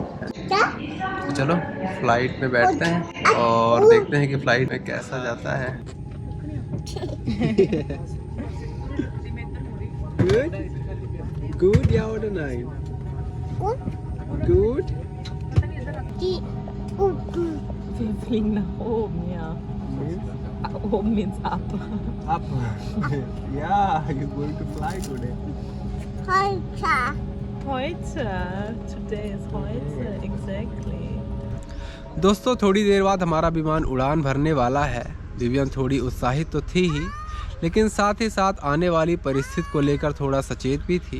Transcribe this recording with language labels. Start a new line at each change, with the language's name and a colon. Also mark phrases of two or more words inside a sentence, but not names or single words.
Hindi: तो चलो फ्लाइट में बैठते हैं और देखते हैं कि फ्लाइट में कैसा जाता है। गुड या और नाइन?
English: गुड।
German: Wir fliegen nach oben, ja.
English: Oben means up. Up. Yeah, you're going to fly today. Heute. Today is heute. Exactly.
Hindi: दोस्तों थोड़ी देर बाद हमारा विमान उड़ान भरने वाला है। विवियन थोड़ी उत्साहित तो थी ही, लेकिन साथ ही साथ आने वाली परिस्थिति को लेकर थोड़ा सचेत भी थी।